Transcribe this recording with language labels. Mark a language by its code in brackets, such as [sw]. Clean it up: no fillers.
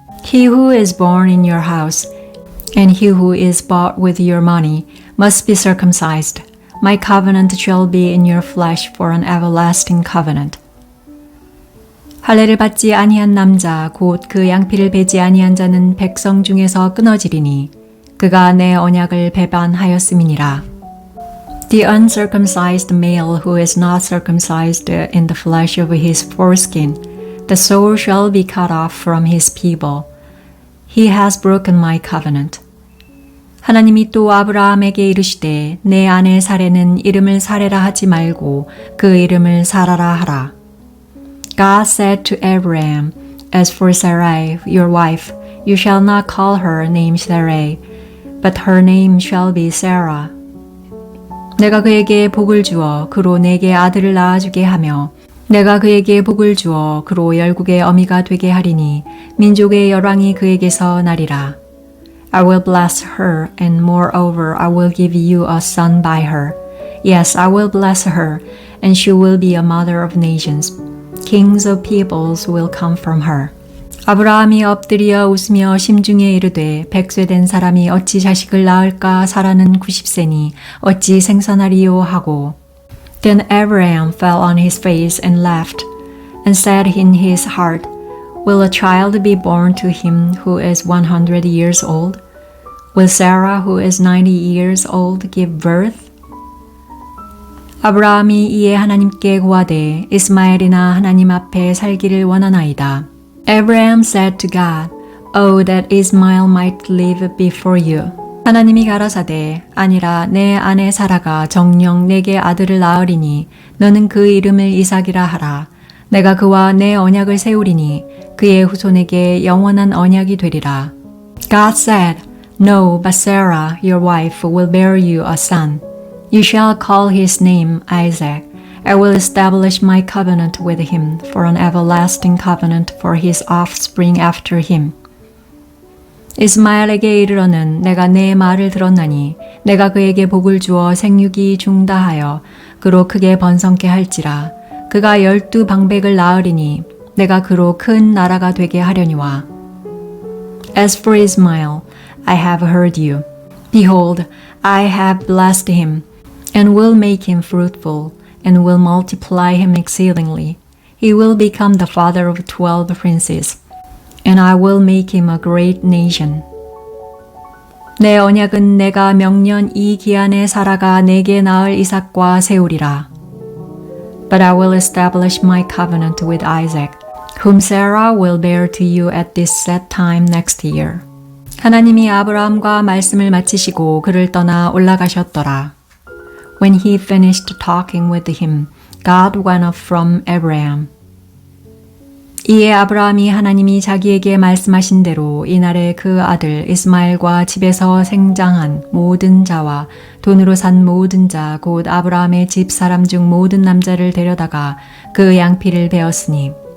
[en] He who is born in your house and he who is bought with your money must be circumcised. My covenant shall be in your flesh for an everlasting covenant. [ko] 할례를 받지 아니한 남자 곧 그 양피를 베지 아니한 자는 백성 중에서 끊어지리니 그가 내 언약을 배반하였음이니라. [en] The uncircumcised male who is not circumcised in the flesh of his foreskin, the soul shall be cut off from his people. He has broken my covenant. [ko] 하나님이 또 아브라함에게 이르시되 내 아내 사레는 이름을 사레라 하지 말고 그 이름을 사라라 하라. [en] God said to Abraham, As for Sarai, your wife, you shall not call her name Sarai, but her name shall be Sarah. [ko] 내가 그에게 복을 주어 그로 내게 아들을 낳아주게 하며 내가 그에게 복을 주어 그로 열국의 어미가 되게 하리니 민족의 열왕이 그에게서 나리라. [en] I will bless her, and moreover I will give you a son by her. Yes, I will bless her, and she will be a mother of nations. Kings of peoples will come from her. [ko] 아브라함이 엎드려 웃으며 심중에 이르되 100세 된 사람이 어찌 자식을 낳을까 사라는 90세니 어찌 생산하리요 하고 [en] Then Abraham fell on his face and laughed, and said in his heart, Will a child be born to him who is 100 years old? Will Sarah who is 90 years old give birth? [ko] 아브라함이 이에 하나님께 구하되 이스마엘이나 하나님 앞에 살기를 원하나이다. [en] Abraham said to God, Oh, that Ismael might live before you. [ko] 하나님이 가라사대 아니라 내 아내 사라가 정녕 내게 아들을 낳으리니 너는 그 이름을 이삭이라 하라. 내가 그와 내 언약을 세우리니 그의 후손에게 영원한 언약이 되리라. [en] God said, No, but Sarah, your wife, will bear you a son. You shall call his name Isaac. I will establish my covenant with him for an everlasting covenant for his offspring after him. [ko] 이스마엘에게 이르러는 내가 내 말을 들었나니 내가 그에게 복을 주어 생육이 중다하여 그로 크게 번성케 할지라. 그가 12방백을 낳으리니 내가 그로 큰 나라가 되게 하려니와. [en] As for Ismael, I have heard you. Behold, I have blessed him, and will make him fruitful, and will multiply him exceedingly. He will become the father of 12 princes, and I will make him a great nation. [ko] 내 언약은 내가 명년 이 기한에 사라가 내게 낳을 이삭과 세우리라. [en] But I will establish my covenant with Isaac, whom Sarah will bear to you at this set time next year. [ko] 하나님이 아브라함과 말씀을 마치시고 그를 떠나 올라가셨더라. [en] When he finished talking with him, God went up from Abraham. [ko] 이에 아브라함이 하나님이 자기에게 말씀하신 대로 이날에 그 아들 이스마엘과 집에서 생장한 모든 자와 돈으로 산 모든 자 곧 아브라함의 집 사람 중 모든 남자를 데려다가 그 양피를 베었으니